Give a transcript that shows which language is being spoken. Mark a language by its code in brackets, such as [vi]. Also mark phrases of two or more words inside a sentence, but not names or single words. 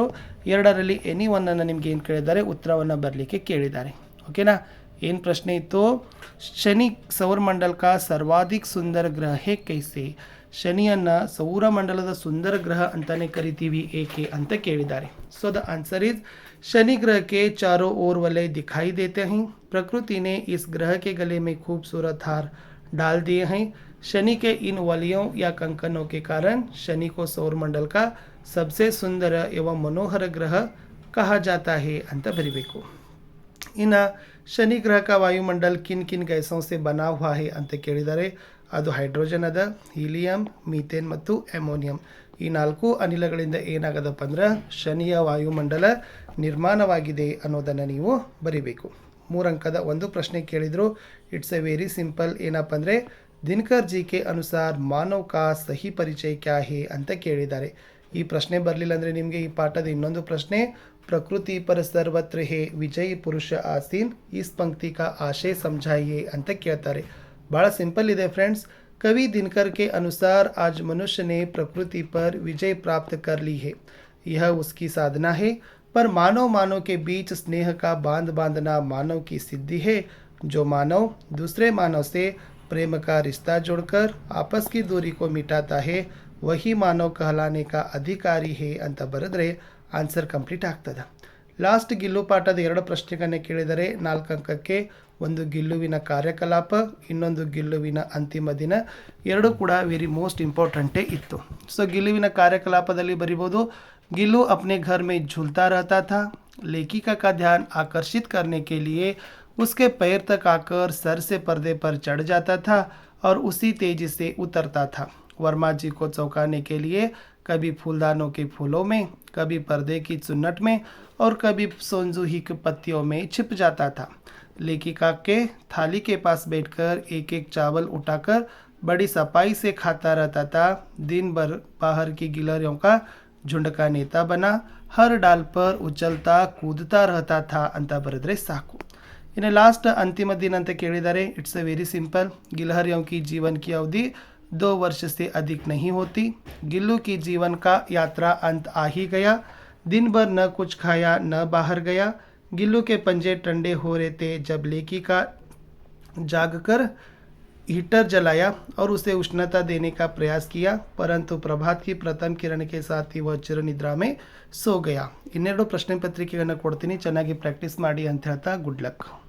[kn] 2ರಲ್ಲಿ [en] any one [kn] ನಿಮ್ಗೆ ಏನು ಕೇಳಿದ್ದಾರೆ, ಉತ್ತರವನ್ನು ಬರಲಿಕ್ಕೆ ಕೇಳಿದ್ದಾರೆ. ಓಕೆನಾ. ಏನು ಪ್ರಶ್ನೆ ಇತ್ತು, [hi] शनि सौरमंडल का सर्वाधिक सुंदर ग्रह है कैसे. [kn] ಶನಿಯನ್ನು ಸೌರಮಂಡಲದ ಸುಂದರ ಗ್ರಹ ಅಂತಾನೆ ಕರಿತೀವಿ, ಏಕೆ ಅಂತ ಕೇಳಿದ್ದಾರೆ. [en] so the answer is, [hi] शनि ग्रह के चारों ओर वलय दिखाई देते हैं, प्रकृति ने इस ग्रह के गले में खूबसूरत हार डाल दिए हैं. शनि के इन वलयों या कंकनों के कारण शनि को सौरमंडल का सबसे सुंदर एवं मनोहर ग्रह कहा जाता है [kn] ಅಂತ ಬರಿಬೇಕು. ಇನ್ನು ಶನಿ ಗ್ರಹ [hi] का वायुमंडल किन किन गैसों से बना हुआ है [kn] ಅಂತ ಕೇಳಿದ್ದಾರೆ. ಅದು ಹೈಡ್ರೋಜನ್ ಅದ, ಹೀಲಿಯಂ, ಮೀಥೇನ್ ಮತ್ತು ಅಮೋನಿಯಂ. ಈ 4 ಅನಿಲಗಳಿಂದ ಏನಾಗದಪ್ಪ ಅಂದ್ರೆ ಶನಿಯ ವಾಯುಮಂಡಲ ನಿರ್ಮಾಣವಾಗಿದೆ ಅನ್ನೋದನ್ನು ನೀವು ಬರಿಬೇಕು. 3 ಅಂಕದ 1 ಪ್ರಶ್ನೆ ಕೇಳಿದರು. [en] it's a very simple. [kn] ಏನಪ್ಪ ಅಂದರೆ, [hi] दिनकर जी के अनुसार मानव का सही परिचय क्या है [kn] ಅಂತ ಕೇಳಿದ್ದಾರೆ. ಈ ಪ್ರಶ್ನೆ ಬರಲಿಲ್ಲ ಅಂದರೆ ನಿಮಗೆ ಈ ಪಾಠದ ಇನ್ನೊಂದು ಪ್ರಶ್ನೆ, [hi] प्रकृति पर सर्वत्र है विजय पुरुष आसीन इस पंक्ति का आशय समझाइए [kn] ಅಂತ ಕೇಳ್ತಾರೆ. ಭಾಳ ಸಿಂಪಲ್ ಇದೆ ಫ್ರೆಂಡ್ಸ್. [hi] कवि दिनकर के अनुसार आज मनुष्य ने प्रकृति पर विजय प्राप्त कर ली है, यह उसकी साधना है, पर मानव के बीच स्नेह का बांध बांधना मानव की सिद्धि है. जो मानव दूसरे मानव से प्रेम का रिश्ता जोड़कर आपस की दूरी को मिटाता है, वही मानव कहलाने का अधिकारी है [kn] ಅಂತ ಬರೆದ್ರೆ ಆನ್ಸರ್ ಕಂಪ್ಲೀಟ್ ಆಗ್ತದೆ. ಲಾಸ್ಟ್ ಗಿಲ್ಲು ಪಾಠದ 2 ಪ್ರಶ್ನೆಗಳನ್ನ ಕೇಳಿದರೆ 4 ಅಂಕಕ್ಕೆ. ಒಂದು ಗಿಲ್ಲುವಿನ ಕಾರ್ಯಕಲಾಪ, ಇನ್ನೊಂದು ಗಿಲ್ಲುವಿನ ಅಂತಿಮ ದಿನ. 2 ಕೂಡ [en] very most important [kn] ಇತ್ತು. ಸೊ ಗಿಲ್ಲುವಿನ ಕಾರ್ಯಕಲಾಪದಲ್ಲಿ ಬರಿಬೋದು, [hi] गिल्लू अपने घर में झूलता रहता था, लेखिका का ध्यान आकर्षित करने के लिए उसके पैर तक आकर सर से पर्दे पर चढ़ जाता था और उसी तेजी से उतरता था. वर्मा जी को चौंकाने के लिए कभी फूलदानों के फूलों में, कभी पर्दे की चुन्नट में और कभी सोनजूही के पत्तियों में छिप जाता था. लेखिका के थाली के पास बैठकर एक एक चावल उठाकर बड़ी सफाई से खाता रहता था. दिन भर बाहर की गिलहरियों का झुंड का नेता बना, हर डाल पर उछलता कूदता रहता था [kn] ಅಂತ ಬರೆದ್ರೆ ಸಾಕು. [hi] इन्हें लास्ट अंतिम दिन [kn] ಅಂತ ಕೇಳಿದ್ದಾರೆ. [en] it's a very simple. [hi] गिलहरियों की जीवन की अवधि 2 वर्ष से अधिक नहीं होती. गिल्लू की जीवन का यात्रा अंत आ ही गया. दिन भर न कुछ खाया न बाहर गया. गिल्लू के पंजे ठंडे हो रहे थे जब लेकी का जागकर हीटर जलाया और उसे उष्णता देने का प्रयास किया, परंतु प्रभात की प्रथम किरण के साथ ही वह चिरनिद्रा में सो गया. [kn] 2 ಪ್ರಶ್ನೆ ಪತ್ರಿಕೆಗಳನ್ನು ಕೊಡ್ತೀನಿ, ಚೆನ್ನಾಗಿ ಪ್ರಾಕ್ಟೀಸ್ ಮಾಡಿ ಅಂತ ಹೇಳ್ತಾ [en] good luck.